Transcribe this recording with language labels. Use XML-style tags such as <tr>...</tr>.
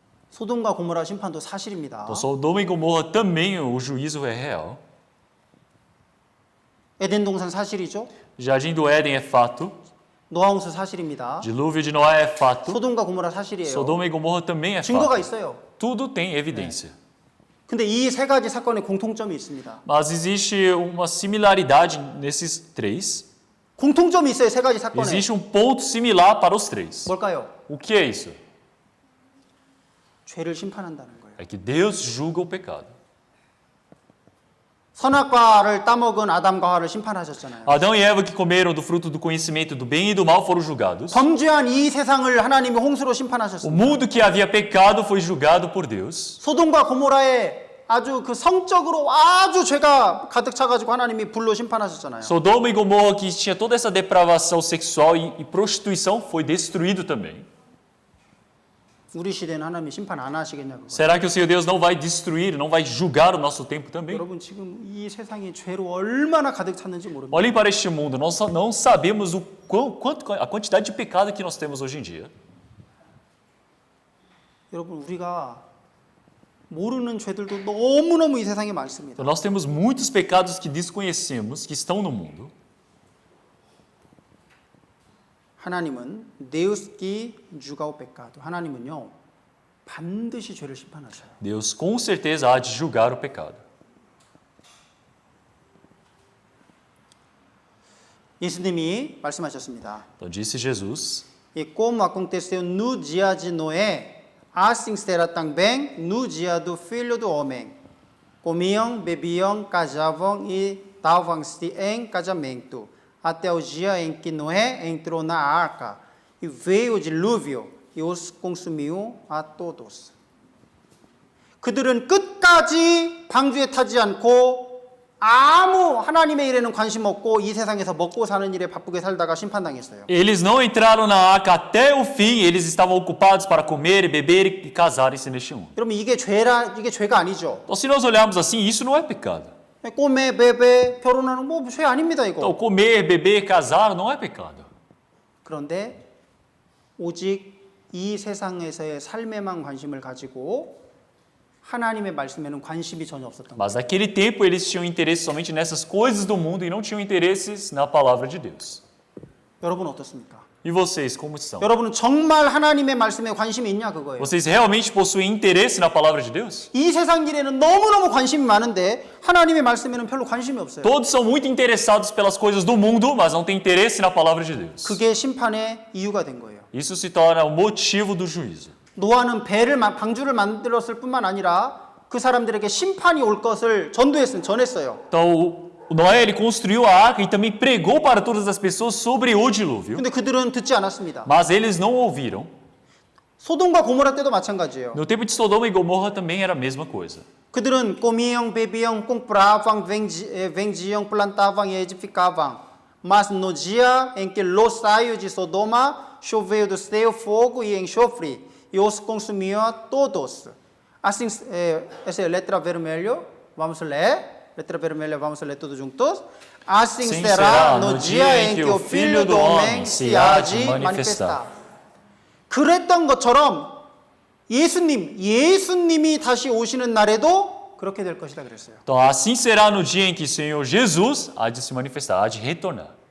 <ko>소돔과 고모라 심판도 사실입니다.</ko> <pt>Então Sodoma e Gomorra também o juízo é real.</pt> <ko>에덴 동산 사실이죠.</ko> <pt>Jardim do Éden é fato.</pt> <ko>노아 홍수 사실입니다.</ko> <pt>Dilúvio de Noé é fato.</pt> <ko>소돔과 고모라 사실이에요.</ko> <pt>Sodoma e Gomorra também é</pt> <ko>증거가</ko> <pt>fato.</pt> <ko>있어요.</ko> <pt>Tudo tem evidência.</pt> <ko>근데 이 세 가지 사건에 공통점이 있습니다.</ko> <pt>Mas existe uma similaridade nesses três.</pt> <ko>공통점이 있어요. 세 가지 사건에.</ko> <pt>Existe um ponto similar para os três.</pt> <ko>뭘까요?</ko> <pt>O que é isso?</pt> <ko>죄를 심판한다는 거예요.</ko> <pt>É que Deus julga o pecado.</pt> <ko>선악과를 따먹은 아담과 하와를 심판하셨잖아요.</ko> <pt>Adão e Eva que comeram do fruto do conhecimento do bem e do mal foram julgados.</pt> <ko>범죄한 이 세상을 하나님이 홍수로</ko> <pt>O</pt> <ko>심판하셨습니다.</ko> <pt>mundo que havia pecado foi julgado por Deus.</pt> <ko>소돔과 고모라에 아주 그 성적으로 아주 죄가 가득 차가지고 하나님이 불로 심판하셨잖아요.</ko> <pt>Sodoma e Gomorra que tinha toda essa depravação sexual e prostituição foi destruído também.</pt> <ko>우리 시대는 하나님이 심판 안 하시겠냐고요.</ko> <pt>Será que o Senhor Deus não vai destruir, não vai julgar o nosso tempo também?</pt> <ko>여러분 지금 이 세상이 죄로 얼마나 가득 찼는지 모릅니다.</ko> <pt>Olhem para este mundo, nós não sabemos a quantidade de pecado que nós temos hoje em dia.</pt> <ko>여러분 우리가 모르는 죄들도 너무너무 이 세상에 많습니다.</ko> <pt>Então, nós temos muitos pecados que desconhecemos, que estão no mundo.</pt> <ko>하나님은</ko> <pt>Deus que julga o pecado.</pt> <ko>하나님은요 반드시 죄를 심판하셔요.</ko> <pt>Deus com certeza há de julgar o pecado.</pt> <ko>예수님이 말씀하셨습니다.</ko> <pt>Então disse Jesus, E como aconteceu no dia de Noé, assim será também no dia do Filho do Homem. Comiam, bebiam, casavam e davam-se em casamento, até o dia em que Noé entrou na arca, e veio o dilúvio e os consumiu a todos.</pt> <ko>그들은 끝까지 방주에 타지 않고 아무 하나님의 일에는 관심 없고 이 세상에서 먹고 사는 일에 바쁘게 살다가 심판당했어요.</ko> <pt>eles não entraram na arca até o fim, eles estavam ocupados para comer, beber e casarem-se neste mundo.</pt> <ko>여러분 이게 죄가 아니죠.</ko> <pt>Então se nós olharmos assim, isso não é pecado.</pt> <ko>꼬매, 베베, 결혼하는 뭐 죄 아닙니다 이거.</ko> <pt>Então comer, beber, casar não é pecado.</pt> <ko>그런데 오직 이 세상에서의 삶에만 관심을 가지고 하나님의 말씀에는 관심이 전혀 없었던 거예요.</ko> <pt>Mas naquele tempo eles tinham interesse somente nessas coisas do mundo e não tinham interesses na palavra de Deus.</pt> <ko>여러분 어떻습니까?</ko> <pt>E vocês, como estão?</pt> <ko>여러분은 정말 하나님의 말씀에 관심이 있냐 그거예요.</ko> <pt>Vocês realmente possuem interesse na palavra de Deus?</pt> <ko>이 세상 일에는 너무너무 관심이 많은데 하나님의 말씀에는 별로 관심이 없어요.</ko> <pt>Todos são muito interessados pelas coisas do mundo, mas não têm interesse na palavra de Deus.</pt> <ko>그게 심판의 이유가 된 거예요.</ko> <pt>Isso se torna o motivo do juízo.</pt> <ko>노아는 방주를 만들었을 뿐만 아니라 그 사람들에게 심판이 올 것을 전했어요.</ko> <pt>Então, o Noé ele construiu a arca e também pregou para todas as pessoas sobre o dilúvio.</pt> <ko>근데 그들은 듣지 않았습니다.</ko> <pt>Mas eles não ouviram.</pt> <ko>소돔과 고모라 때도 마찬가지예요.</ko> <pt>No tempo de Sodoma e Gomorra também era a mesma coisa.</pt> <ko>그들은</ko> <pt>comiam, bebiam, compravam, vendiam, plantavam e edificavam. Mas no dia em que Ló saiu de Sodoma, choveu do céu fogo e enxofre e os consumiu a todos. Assim, essa é a letra vermelha. Vamos ler. Letra vermelha, vamos ler todos juntos. Assim será no dia em que o Filho do Homem se há de manifestar.</pt> <ko>그랬던 것처럼 예수님이 다시 오시는 날에도 그렇게 될 것이다 그랬어요.</ko> <pt>Então, assim será no dia em que o Senhor Jesus há de se manifestar, há de retornar.</pt>